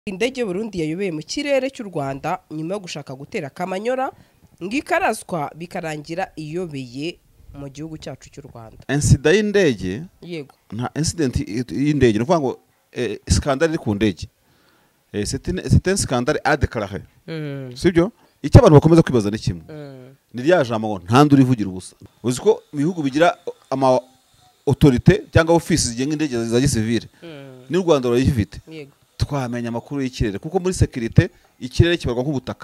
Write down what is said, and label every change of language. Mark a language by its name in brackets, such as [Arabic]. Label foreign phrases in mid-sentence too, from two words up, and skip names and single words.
[Kinyarwanda] Indege Burundi yayobeye mu kirere cy'u Rwanda nyuma yo gushaka gutera Kamanyora ngikaraswa bikarangira iyobeye mu gihugu cyacu cy'u Rwanda. Incident y'indege Yego. nta incident y'indege no ngo scandale ku ndege. [French] C'est un scandale à déclarer. [Kinyarwanda] Sibyo? Icyo abantu bakomeza kwibaza ni kimwe. Ni rya jambo ngo ntanduri ivugira ubusa. Uzi ko ibihugu bigira ama autorité cyangwa office zigenga indege za gisivile. Ni Rwanda ruyifite. Yego. Twamenya amakuru y'ikirere kuko muri security ikirere kibarwa nk'ubutaka.